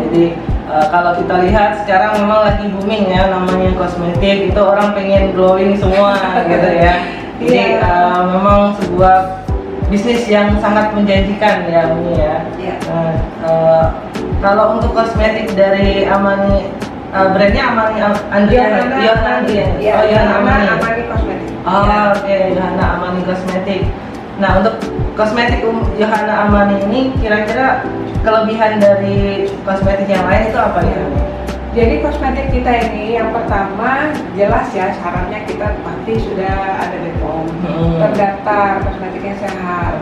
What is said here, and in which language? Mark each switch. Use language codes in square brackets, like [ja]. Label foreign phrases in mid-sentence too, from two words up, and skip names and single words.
[id] Jadi kalau kita lihat sekarang memang lagi booming ya namanya kosmetik, itu orang pengen glowing semua gitu ya. Jadi Iya. memang sebuah bisnis yang sangat menjanjikan ya Umi ya. Iya. Kalau untuk kosmetik dari Amani, brandnya Amani Andriana, Yohana Andriana. Iya, Oh, Yohana Amani. Amani Kosmetik. Oh, Iya. oke, Yohana Amani Kosmetik. Nah, untuk kosmetik Yohana Amani ini kira-kira kelebihan dari kosmetik yang lain itu apa ya? Jadi kosmetik kita ini yang pertama jelas ya syaratnya kita pasti sudah ada BPOM, terdaftar kosmetiknya sehat.